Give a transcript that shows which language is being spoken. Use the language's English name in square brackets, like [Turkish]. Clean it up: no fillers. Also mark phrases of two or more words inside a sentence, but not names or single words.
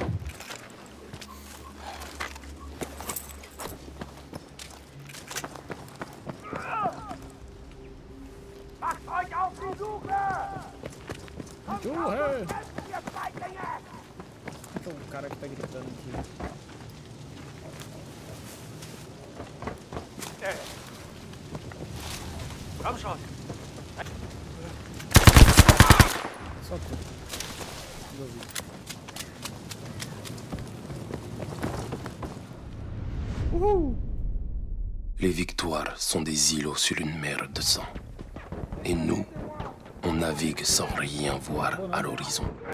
[German] Macht euch auf die Suche! [Portuguese] Porra! [German] Ihr Feiglinge! [Portuguese] Então o cara que tá gritando aqui. [German] Komm schon! [Portuguese] Só tu. Resolvi. Uhul! [French] Les victoires sont des îlots sur une mer de sang. Et nous, on navigue sans rien voir à l'horizon.